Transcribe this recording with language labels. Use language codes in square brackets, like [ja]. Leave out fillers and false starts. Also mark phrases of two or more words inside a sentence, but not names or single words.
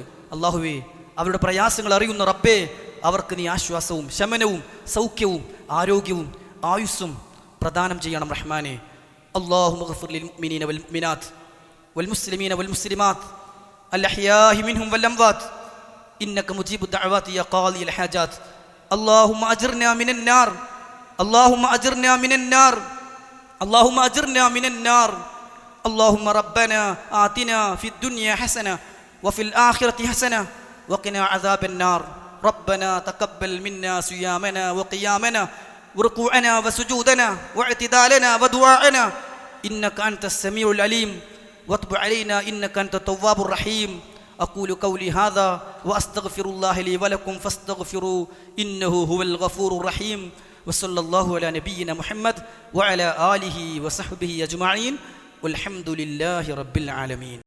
[ml] അല്ലാഹുവേ, അവരുടെ പ്രയാസങ്ങൾ അറിയുന്ന റബ്ബേ, അവർക്ക് നീ ആശ്വാസവും ശമനവും സൗഖ്യവും ആരോഗ്യവും ആയുസ്സും പ്രദാനം ചെയ്യണം റഹ്മാനെ. [ar] اللهم اغفر للمؤمنين والمؤمنات والمسلمين والمسلمات الأحياء منهم والأموات إنك مجيب الدعوات يا قاضي الحاجات. اللهم أجرنا من النار اللهم أجرنا من النار اللهم أجرنا من النار اللهم ربنا آتنا في الدنيا حسنة وفي الآخرة حسنة وقنا عذاب النار ربنا تقبل منا صيامنا وقيامنا وركوعنا وسجودنا واعتدالنا ودعاءنا إنك أنت السميع العليم وتب علينا إنك أنت التواب الرحيم أقول قولي هذا وأستغفر الله لي ولكم فاستغفروا إنه هو الغفور الرحيم وصلى الله على نبينا محمد وعلى آله وصحبه أجمعين والحمد لله رب العالمين.